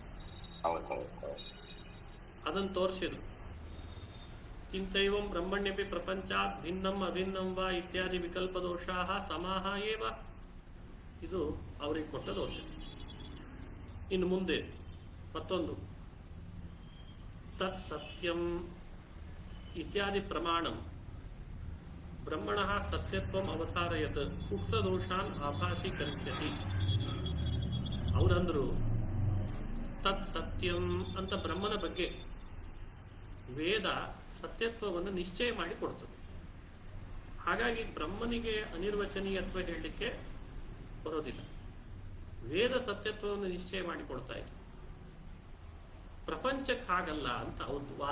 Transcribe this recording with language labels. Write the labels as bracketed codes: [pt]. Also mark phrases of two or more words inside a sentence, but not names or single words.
[kn] ಅದನ್ನು ತೋರಿಸಿದ್ರು. [sa] ಕಿಂತೈವಂ ಬ್ರಹ್ಮಣ್ಯಪಿ ಪ್ರಪಂಚಾತ್ ಭಿನ್ನಂ ಅಭಿನ್ನಂ ವಾ ಇತ್ಯಾದಿ ವಿಕಲ್ಪ ದೋಷಾಃ ಸಮಾಹ ಏವ. [kn] ಇದು ಅವರಿಗೆ ಕೊಟ್ಟ ದೋಷ. ಇನ್ನು ಮುಂದೆ ಮತ್ತೊಂದು, [sa] ತತ್ ಸತ್ಯಂ ಇತ್ಯಾದಿ ಪ್ರಮಾಣಂ ಬ್ರಹ್ಮಣಃ ಸತ್ಯತ್ವಂ ಅವತಾರಯತ್ ಉಕ್ತ ದೋಷಾನ್ ಆಭಾಸೀಕರಿಸ್ಯತಿ. [kn] ಅವರಂದ್ರು [sa] ತತ್ ಸತ್ಯಂ [kn] ಅಂತ ಬ್ರಹ್ಮನ ಬಗ್ಗೆ ವೇದ ಸತ್ಯತ್ವವನ್ನು ನಿಶ್ಚಯ ಮಾಡಿ ಕೊಡ್ತದೆ. ಹಾಗಾಗಿ ಬ್ರಹ್ಮನಿಗೆ ಅನಿರ್ವಚನೀಯತ್ವ ಹೇಳಲಿಕ್ಕೆ ಬರೋದಿಲ್ಲ. ವೇದ ಸತ್ಯತ್ವವನ್ನು ನಿಶ್ಚಯ ಮಾಡಿ ಕೊಡ್ತಾ ಇದೆ. ಪ್ರಪಂಚಕ್ಕೆ ಹಾಗಲ್ಲ ಅಂತ ಅವ್ರದ್ದು ವಾದ.